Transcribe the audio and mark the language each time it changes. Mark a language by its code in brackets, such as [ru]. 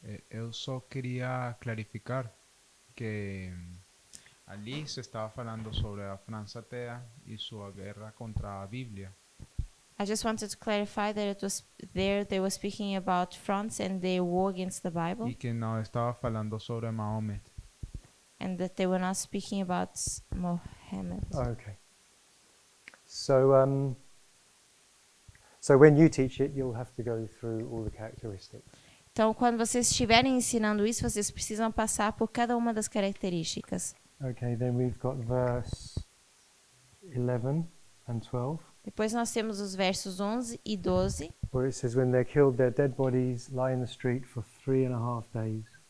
[pt] Eu só queria clarificar que ali se estava falando sobre a França atea e sua guerra contra a Bíblia. [en] I just wanted to clarify that it was there they were speaking about France and their war against the Bible, [pt] E que não estava falando sobre Mahomet. [en] and that they were not speaking about Mohammed. Oh, okay. So, so when you teach it, you'll have to go through all the characteristics. [pt] Então, quando vocês estiverem ensinando isso, vocês precisam passar por cada uma das características. [en] Okay, then we've got verse 11 and 12, [pt] Depois nós temos os versos 11 e 12, [en] where it says, when they're killed, their dead bodies lie in the street for 3.5 days.